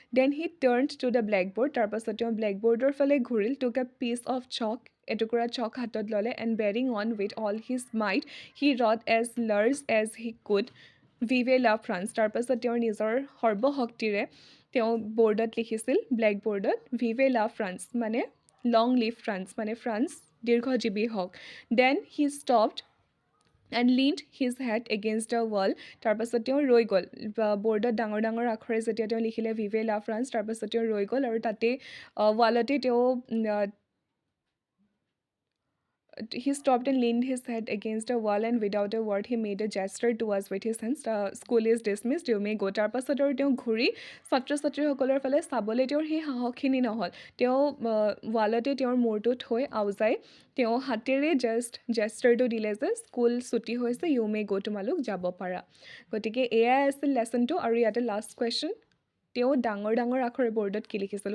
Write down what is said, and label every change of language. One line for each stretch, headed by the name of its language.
English: then he turned to the blackboard,
Assamese: তাৰপাছত তেওঁ ব্লেকবৰ্ডৰ ফালে ঘূৰিল,
English: took a piece of chalk,
Assamese: এটুকুৰা চক হাতত ল'লে,
English: and bearing on with all his might he wrote as large as he could vive la France,
Assamese: তাৰপাছত তেওঁৰ নিজৰ সৰ্বশক্তিৰে তেওঁ বৰ্ডত লিখিছিল, ব্লেকবৰ্ডত, ভিভে লাভ ফ্ৰান্স, মানে লং লিভ ফ্ৰান্স, মানে ফ্ৰান্স দীৰ্ঘজীৱী হওক।
English: then he stopped and leaned his head against the wall,
Assamese: তাৰপাছত তেওঁ ৰৈ গ'ল, বৰ্ডত ডাঙৰ ডাঙৰ আখৰে যেতিয়া তেওঁ লিখিলে ভিভে লা ফ্ৰান্স, তাৰপাছত তেওঁ ৰৈ গ'ল, আৰু তাতে ৱালতে তেওঁ
English: he stopped and leaned his head against a wall and without a word he made a gesture to us with his hands. School is dismissed. You may go.
Assamese: তাৰ পাছত আৰু তেওঁ ঘূৰি ছাত্ৰ ছাত্ৰীসকলৰ ফালে চাবলৈ তেওঁৰ সেই সাহসখিনি নহ'ল। তেওঁ ৱালতে তেওঁৰ মূৰটো থৈ আওজাই তেওঁ হাতেৰে জাষ্ট জেষ্টাৰটো দিলে যে স্কুল ছুটি হৈছে,
English: you may go'
Assamese: তোমালোক যাব পাৰা। গতিকে এয়াই আছিল লেচনটো। আৰু ইয়াতে লাষ্ট কুৱেশ্যন, তেওঁ ডাঙৰ ডাঙৰ আখৰে বৰ্ডত কি লিখিছিল?